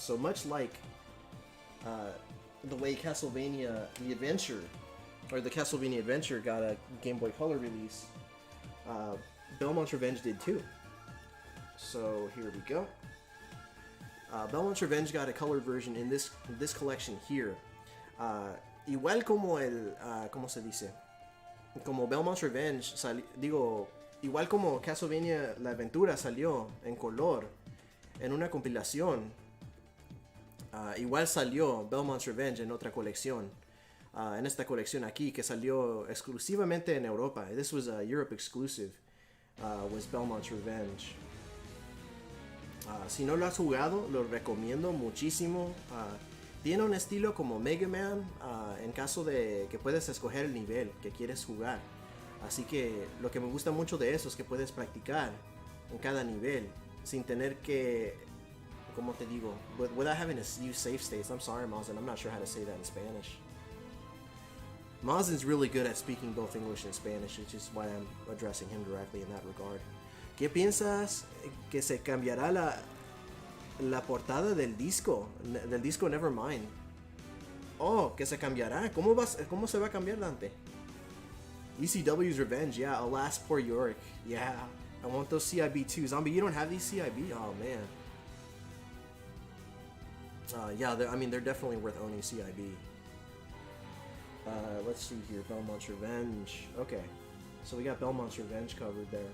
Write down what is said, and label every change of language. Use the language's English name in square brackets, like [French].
[English] So much like, the way Castlevania the Adventure, or the Castlevania Adventure got a Game Boy Color release, Belmont's Revenge did too. So here we go. Belmont's Revenge got a colored version in this collection here. [Spanish] Igual como el, ¿cómo se dice? Como Belmont's Revenge, igual como Castlevania La Aventura salió en color en una compilación. Igual salió Belmont's Revenge en otra colección, en esta colección aquí que salió exclusivamente en Europa. [English] This was a Europe exclusive, was Belmont's Revenge. [Spanish] Si no lo has jugado, lo recomiendo muchísimo. Tiene un estilo como Mega Man, en caso de que puedes escoger el nivel que quieres jugar. Así que lo que me gusta mucho de eso es que puedes practicar en cada nivel sin tener que, como te digo, [English] without having to use save states. I'm sorry, Mazen, I'm not sure how to say that in Spanish. Mazen's really good at speaking both English and Spanish, which is why I'm addressing him directly in that regard. [Spanish] ¿Qué piensas que se cambiará la portada del disco Nevermind? Oh, que se cambiará. ¿Cómo se va a cambiar, Dante? [English] ECW's Revenge, yeah. Alas, poor Yorick. Yeah, I want those CIB too. Zombie, you don't have these CIB? Oh, man. Yeah, I mean, they're definitely worth owning CIB. Let's see here, Belmont's Revenge. Okay, so we got Belmont's Revenge covered there.